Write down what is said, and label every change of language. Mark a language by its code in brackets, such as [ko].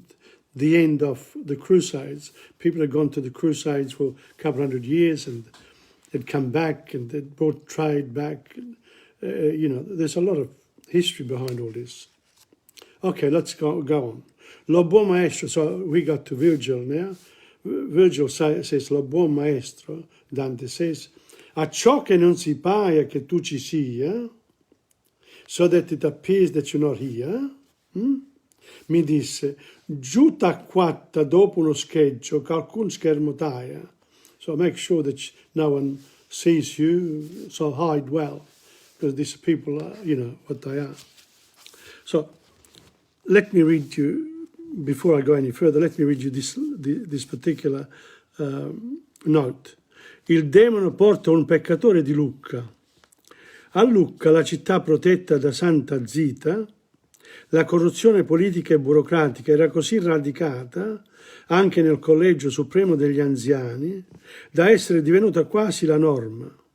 [en] At the end of the Crusades, people had gone to the Crusades for a couple 100 years and they'd come back and they'd brought trade back. You know, there's a lot of history behind all this. Okay, let's go on. [it] Lo buon maestro, [en] so we got to Virgil now. Virgil says, [it] lo buon maestro, [en] Dante says, [it] a ciò che non si paia che tu ci sia, [en] so that it appears that you're not here, [it] mi disse, giù t'acquatta dopo uno scheggio che alcun schermo taia. [en] So make sure that no one sees you, so hide well, because these people are, you know, what they are. So let me read you, before I go any further, let me read you this particular note. [it] Il demone porta un peccatore di Lucca. A Lucca, la città protetta da Santa Zita, la corruzione politica e burocratica era così radicata anche nel Collegio Supremo degli Anziani da essere divenuta quasi la norma.